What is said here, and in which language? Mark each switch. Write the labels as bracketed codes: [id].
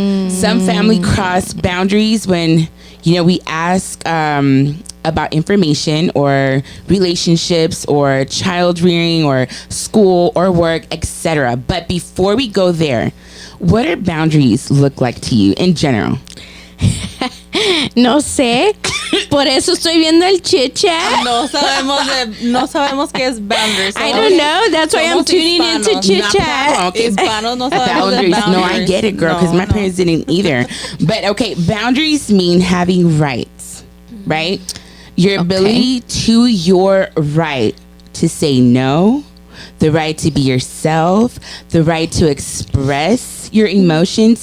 [en] Some family cross boundaries when, we ask about information or relationships or child rearing or school or work, etc. But before we go there, what do boundaries look like to you in general? [es] No sé. Por eso estoy viendo el Chit Chat. No sabemos qué es boundaries. [en] I don't know. That's why I'm tuning into Chit Chat. Okay. [es] Hispanos no sabemos de [en] Boundaries. No, I boundaries. get it, girl, because my parents didn't either. But okay, boundaries mean having rights, right? Your ability to your right to say no, the right to be yourself, the right to express your emotions.